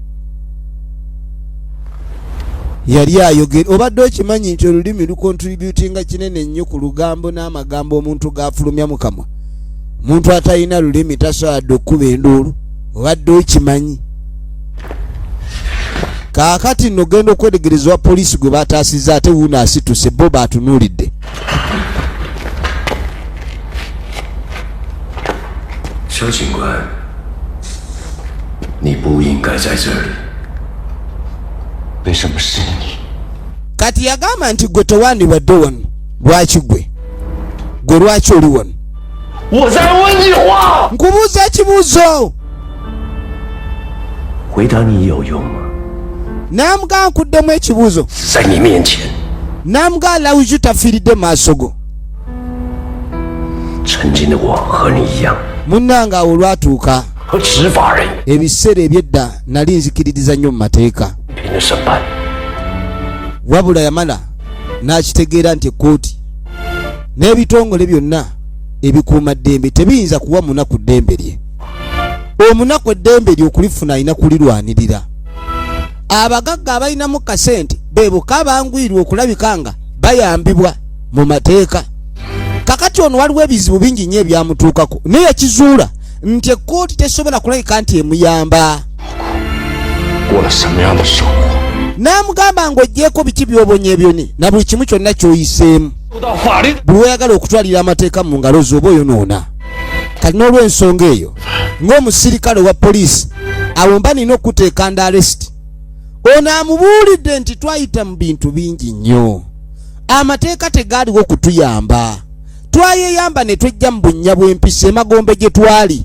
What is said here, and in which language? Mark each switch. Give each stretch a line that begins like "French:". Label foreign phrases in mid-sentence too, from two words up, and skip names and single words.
Ganda: yali ayogera obadde okimanyi nti olulimi lukontributinga kinene nnyo ku lugambo n'amagambo omuntu gafulumya mu kamwa omuntu atalina lulimi tasobola okkuba enduulu obadde okimanyi kaakati nno genda okwetegereza wa poliisi gwe bataasizza ate wuuno asituse bo baatunuulidde
Chinese: 佘警官，你不应该在这里。为什么是你？
Ganda: kati yagamba nti gwe tewandibadde wano. Lwaki gwe lwaki oli wano?
Chinese: 我在问你话。
Ganda: nkubuuza ekibuuzo.
Chinese: 回答你有用吗？
Ganda: Namugaa nkuddemu ekibuuzo.
Chinese: 在你面前，
Ganda: Namugaa lawuju tafiiridde maaso go.
Chinese: 曾经的我和你一样，
Ganda: Munnange awo olwatuuka
Chinese: 和执法人员
Ganda: ebiseera ebyedda nali nzikiririza nnyo mu mateeka.
Chinese: 平的审判。
Ganda: Wabula yamala n'akitegeera nti ekkooti n'ebitongole byonna ebikuuma ddembe tebiyinza kuwa munaku ddembe lye. Omunaku eddembe lye okulifuna alina kulirwanirira. Abagagga abalinamu kasente beebuka bangwirwa okulabika nga bayambibwa mu mateeka. Kakati ono waliwo ebizibu bingi nnyo ebyamutuukako naye yakizuula nti ekkooti tesobola kulabika nti emuyamba.
Chinese: 过了什么样的生活？
Ganda: N'amugamba ng'oggyeko biki by'obonye byoni na buli kimu kyonna ky'oyiseemu.
Chinese: 受到法律
Ganda: Buli oyagala okutwalira amateeka mu ngalo zo oba oyonoona. Kati n'olw'ensonga eyo ng'omusirikale wa poliisi awo mba nina okuteeka nda arrest. Ono amubuulidde nti twayita mu bintu bingi nnyo. Amateeka tegaaliwo okutuyamba. Twayeyamba ne twejja mu bunnya bw'empisa emagombe gye twali.